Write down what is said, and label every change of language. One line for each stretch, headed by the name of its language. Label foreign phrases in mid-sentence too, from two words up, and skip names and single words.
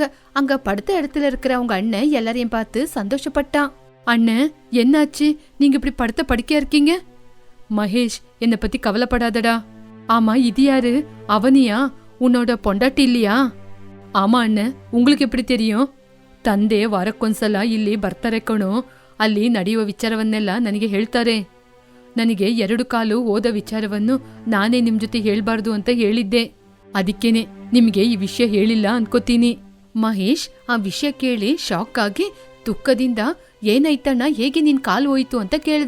Tamil: அங்க படுத்த இடத்துல இருக்கிற அவங்க அண்ணன் எல்லாரையும் பார்த்து சந்தோஷப்பட்டான். அண்ணன், என்னாச்சு? நீங்க இப்படி படுத்த படுக்கையா இருக்கீங்க? மகேஷ், என்னை பத்தி கவலைப்படாதடா. ஆமா, இது யாரு? அவனியா? உன்னோட பொண்டாட்டி இல்லையா? ஆமா அண்ணன், உங்களுக்கு எப்படி தெரியும்?
Kannada: ತಂದೆ ವಾರಕ್ಕೊಂದ್ಸಲ ಇಲ್ಲಿ ಬರ್ತಾರೆ ಕಣೋ. ಅಲ್ಲಿ ನಡೆಯುವ ವಿಚಾರವನ್ನೆಲ್ಲ ನನಗೆ ಹೇಳ್ತಾರೆ. ನನಗೆ 2 ಕಾಲು ಹೋದ ವಿಚಾರವನ್ನು ನಾನೇ ನಿಮ್ ಜೊತೆ ಹೇಳ್ಬಾರ್ದು ಅಂತ ಹೇಳಿದ್ದೆ. ಅದಕ್ಕೇನೆ ನಿಮ್ಗೆ ಈ ವಿಷಯ ಹೇಳಿಲ್ಲ ಅನ್ಕೋತೀನಿ. ಮಹೇಶ್ ಆ ವಿಷಯ ಕೇಳಿ ಶಾಕ್ ಆಗಿ ದುಃಖದಿಂದ ಏನಾಯ್ತಣ್ಣ, ಹೇಗೆ ನಿನ್ ಕಾಲು ಹೋಯ್ತು ಅಂತ ಕೇಳ್ದ.